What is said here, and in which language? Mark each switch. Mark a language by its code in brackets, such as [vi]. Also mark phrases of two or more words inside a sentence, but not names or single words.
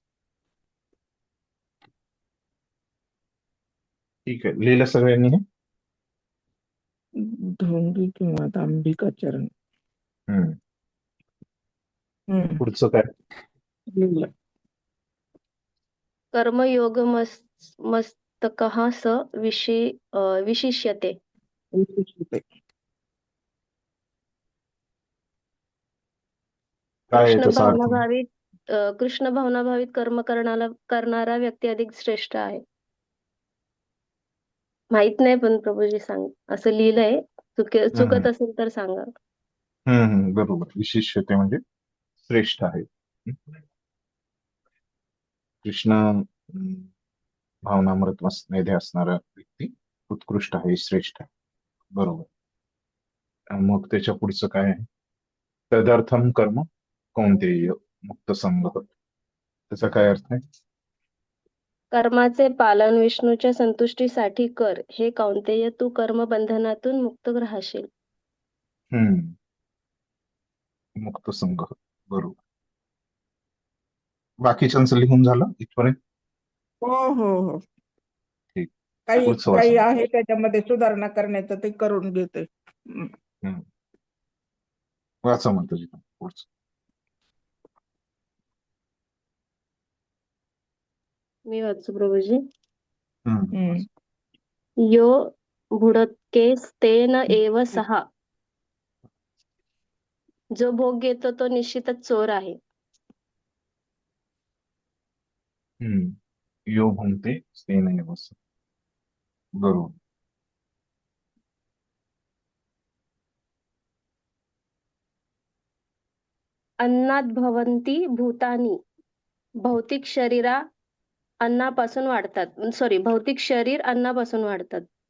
[mr] ठीक आहे, लिहिलं सगळ्यांनी हे? ढोंगी किंवा दांभिक आचरण. हम्म. हम्म. पुढचं काय? लिहिलं. [sa] कर्मयोग मस्तकः स विशिष्यते. [mr] काय आहे कृष्ण त्याचा अर्थ? भावनाभावित कृष्ण भावनाभावित कर्म करणारा व्यक्ती अधिक श्रेष्ठ आहे. माहित नाही पण प्रभूजी सांग, असं लिहिलंय. हम्म. चुकत असेल तर सांगा. बरोबर, विशिष्यते म्हणजे श्रेष्ठ आहे. कृष्ण भावनामृत मध्ये असणारा व्यक्ती उत्कृष्ट आहे, श्रेष्ठ आहे. बरोबर. मग त्याच्या पुढचं काय आहे? [sa] तदर्थम कर्म कौंतेय मुक्त संग, [mr] त्याचा काय अर्थ आहे? कर्माचे पालन विष्णूच्या संतुष्टीसाठी कर, हे कौंतेय, तू कर्मबंधनातून मुक्त राहशील. हम्म [sa] मुक्त संघ. [mr] बरोबर. बाकीच्यांचं लिहून झालं इथपर्यंत? हो हो हो. ठीक. काही पुढचं काही वाचा. आहे त्याच्यामध्ये सुधारणा करण्याचं ते करून घेते. हम्म. वाचा म्हणतो तिथं पुढचं. मी वाचू प्रभूजी. वाच. [sa] यो भुडकेस्तेन एव सहा. [mr] जो भोग घेतो तो निश्चितच चोर आहे. [sa] यो भुंगते स्तेन एव सः. [mr] बरोबर. [sa] अन्नात भवन्ति भूतानि. [mr] भौतिक शरीरा अन्नापासून वाढतात. सॉरी, भौतिक शरीर अन्नापासून वाढतात.